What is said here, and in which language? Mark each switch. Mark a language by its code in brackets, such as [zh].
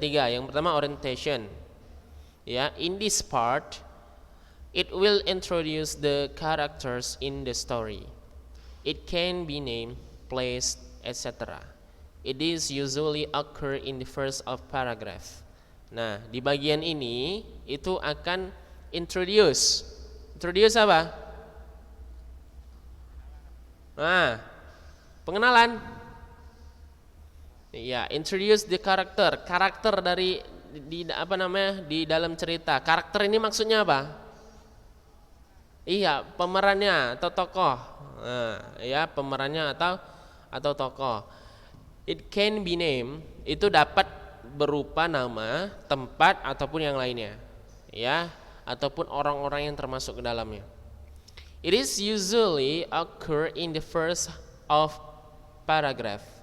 [id] Yang pertama [en] orientation. Ya, in this part, it will introduce the characters in the story. It can be named, placed, etc. It is usually occur in the first of paragraph. [id] Nah, di bagian ini itu akan introduce apa? Nah, pengenalan. Ya, introduce the karakter dari di dalam cerita. Karakter ini maksudnya apa? Iya, pemerannya atau tokoh. Nah, ya, pemerannya atau tokoh. [en] It can be name, [id] itu dapat berupa nama, tempat ataupun yang lainnya. Ya, ataupun orang-orang yang termasuk ke dalamnya. [en] It is usually occur in the first of paragraph.